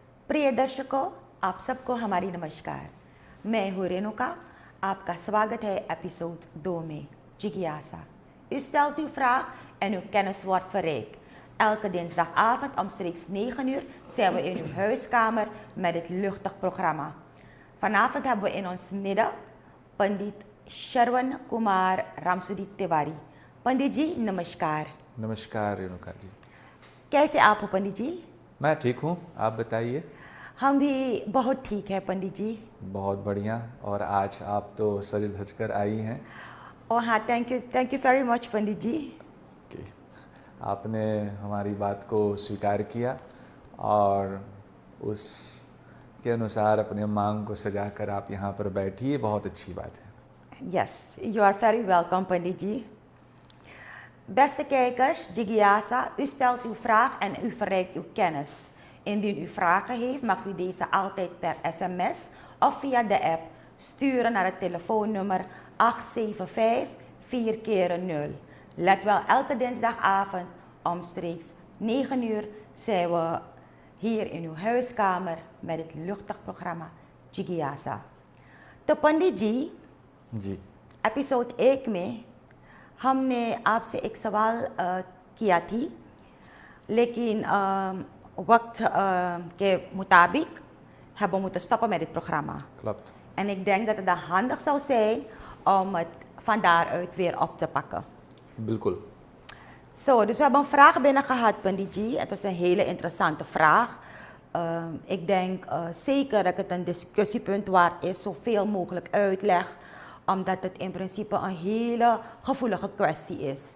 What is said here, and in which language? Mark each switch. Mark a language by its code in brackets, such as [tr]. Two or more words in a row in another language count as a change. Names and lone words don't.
[hi] प्रिय दर्शकों, आप सबको हमारी नमस्कार। मैं हूँ रेणुका। आपका स्वागत है एपिसोड 2 में Jigyasa. [nl] U stelt uw vraag en uw kennis wordt verrijkt. Elke dinsdagavond omstreeks 9 uur zijn we in uw huiskamer met het luchtig programma. Vanavond hebben we in ons midden Pandit Shravan Kumar Ramsudit Tiwari. [hi] पंडित जी नमस्कार। नमस्कार रेणुका जी। कैसे आप हो पंडित जी? मैं ठीक हूँ, आप बताइए। हम भी बहुत ठीक है पंडित जी। बहुत बढ़िया। और आज आप तो सज धज कर आई हैं। और हाँ, [en] thank you very much [hi] पंडित जी। कि आपने हमारी बात को स्वीकार किया और उसके अनुसार अपने मांग को सजा कर आप यहाँ पर बैठी, बहुत अच्छी बात है। [en] Yes, you are very welcome पंडित जी। [nl] Beste kijkers, Jigyasa, u stelt uw vraag en u verrijkt uw kennis. Indien u vragen heeft, mag u deze altijd per sms of via de app sturen naar het telefoonnummer 875-4x0. Let wel, elke dinsdagavond omstreeks 9 uur zijn we hier in uw huiskamer met het luchtig programma Jigyasa. [hi] तो पंडित जी, एपिसोड 1 में हमने आपसे एक सवाल किया थी, लेकिn वक्त के मुताबिक [nl] hebben we moeten stoppen met dit programma. Klopt. En ik denk dat het dan handig zou zijn om het van daaruit weer op te pakken. [hi] बिल्कुल। [nl] Dus we hebben een vraag binnen gehad, Panditji. Het was een hele interessante vraag. Ik denk zeker dat het een discussiepunt waard is, zoveel mogelijk uitleg, omdat het in principe een hele gevoelige kwestie is.